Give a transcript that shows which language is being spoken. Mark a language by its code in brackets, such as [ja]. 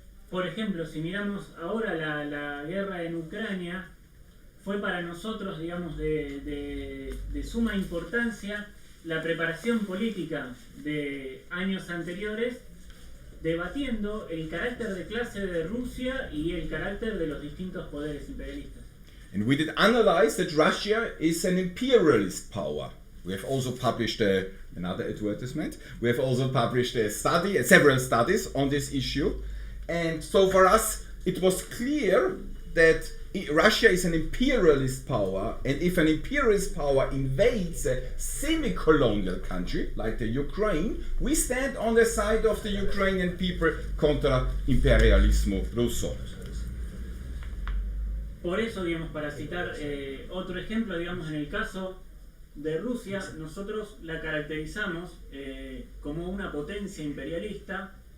[es] Por ejemplo, si miramos ahora la guerra en Ucrania, fue para nosotros, digamos, de suma importancia la preparación política de años anteriores, debatiendo el carácter de clase de Rusia y el carácter de los distintos poderes imperialistas. [en] And we did analyze that Russia is an imperialist power. We have also published another advertisement. We have also published a study, several studies on this issue. And so for us, it was clear that Russia is an imperialist power, and if an imperialist power invades a semi-colonial country like the Ukraine, we stand on the side of the Ukrainian people [es] contra imperialismo ruso. Por eso, digamos, para citar otro ejemplo, digamos, en el caso de Rusia, nosotros la caracterizamos como una potencia imperialista.